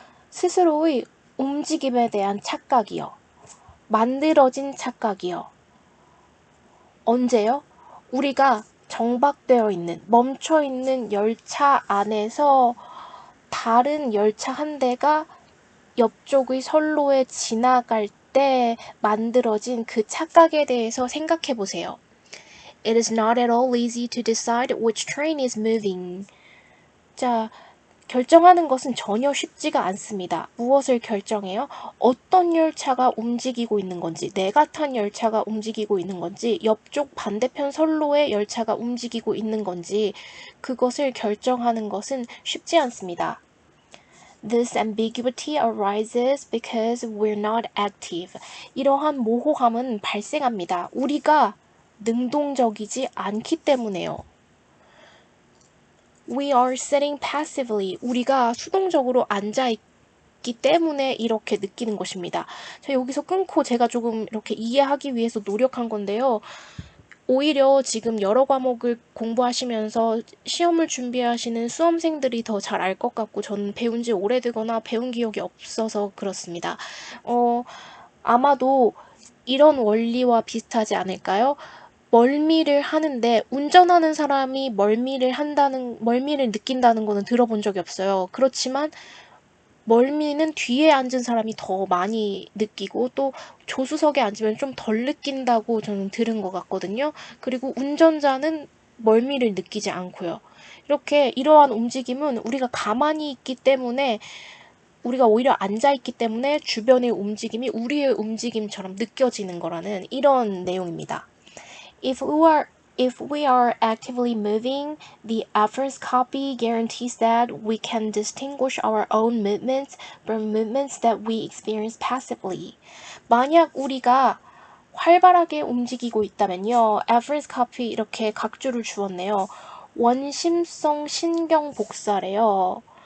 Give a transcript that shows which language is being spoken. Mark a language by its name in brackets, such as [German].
[Korean] 스스로의 움직임에 대한 착각이요. 만들어진 착각이요. 언제요? 우리가 정박되어 있는, 멈춰 있는 열차 안에서 다른 열차 한 대가 옆쪽의 선로에 지나갈 때 만들어진 그 착각에 대해서 생각해 보세요. [English] It is not at all easy to decide which train is moving. [Korean] 자, 결정하는 것은 전혀 쉽지가 않습니다. 무엇을 결정해요? 어떤 열차가 움직이고 있는 건지, 내가 탄 열차가 움직이고 있는 건지, 옆쪽 반대편 선로의 열차가 움직이고 있는 건지, 그것을 결정하는 것은 쉽지 않습니다. [English] This ambiguity arises because we're not active. [Korean] 이러한 모호함은 발생합니다. 우리가 능동적이지 않기 때문에요. [English] We are sitting passively. [Korean] 우리가 수동적으로 앉아있기 때문에 이렇게 느끼는 것입니다. 자, 여기서 끊고 제가 조금 이렇게 이해하기 위해서 노력한 건데요. 오히려 지금 여러 과목을 공부하시면서 시험을 준비하시는 수험생들이 더 잘 알 것 같고 저는 배운 지 오래되거나 배운 기억이 없어서 그렇습니다. 아마도 이런 원리와 비슷하지 않을까요? 멀미를 하는데 운전하는 사람이 멀미를 느낀다는 거는 들어본 적이 없어요. 그렇지만 멀미는 뒤에 앉은 사람이 더 많이 느끼고 또 조수석에 앉으면 좀 덜 느낀다고 저는 들은 것 같거든요. 그리고 운전자는 멀미를 느끼지 않고요. 이렇게 이러한 움직임은 우리가 가만히 있기 때문에 우리가 오히려 앉아있기 때문에 주변의 움직임이 우리의 움직임처럼 느껴지는 거라는 이런 내용입니다. [English] If we are actively moving, the efforts copy guarantees that we can distinguish our own movements from movements that we experience passively. [Korean] 만약 우리가 활발하게 움직이고 있다면요. efforts copy 이렇게 각주를 주었네요. 원심성 신경 복사래요.